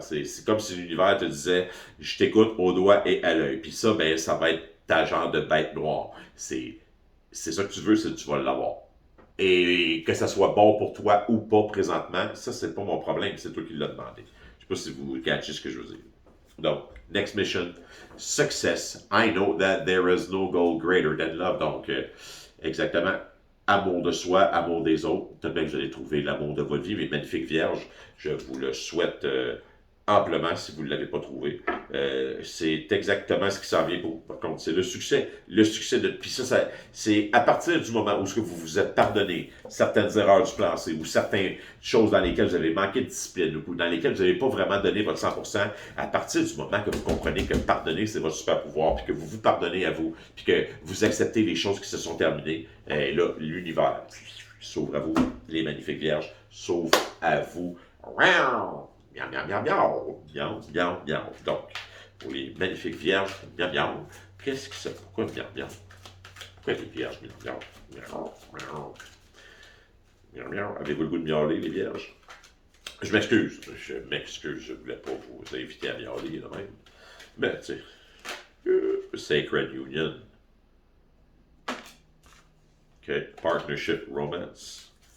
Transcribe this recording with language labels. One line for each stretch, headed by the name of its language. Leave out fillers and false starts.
French: C'est comme si l'univers te disait, je t'écoute au doigt et à l'œil. Puis ça, ça va être ta genre de bête noire. C'est ça que tu veux, c'est que tu vas l'avoir. Et que ça soit bon pour toi ou pas présentement, ça, c'est pas mon problème, c'est toi qui l'as demandé. Je sais pas si vous catchez ce que je veux dire.
English: Donc, next mission, success. I know that there is no goal greater than love.
French: Donc, exactement, amour de soi, amour des autres. Peut-être bien que vous allez trouver l'amour de votre vie, mes magnifiques vierges. Je vous le souhaite amplement si vous ne l'avez pas trouvé. C'est exactement ce qui s'en vient par contre. C'est le succès. Le succès de. Puis ça c'est à partir du moment où vous vous êtes pardonné certaines erreurs du passé ou certaines choses dans lesquelles vous avez manqué de discipline ou dans lesquelles vous n'avez pas vraiment donné votre 100%, à partir du moment que vous comprenez que pardonner, c'est votre super pouvoir, puis que vous vous pardonnez à vous, puis que vous acceptez les choses qui se sont terminées, et là, l'univers s'ouvre à vous, les magnifiques vierges s'ouvrent à vous. Miam, miam, miam, miam, miam, miam, miam. Donc, pour les magnifiques vierges, miam, miam, qu'est-ce que c'est? Pourquoi miam, miam? Pourquoi les vierges, miam, miam, miam, miam, miam, miam? Avez-vous le goût de miauler, les vierges? Je m'excuse, je ne voulais pas vous inviter à miauler, là même. Mais, tu sais, Sacred Union.
English: OK, Partnership Romance.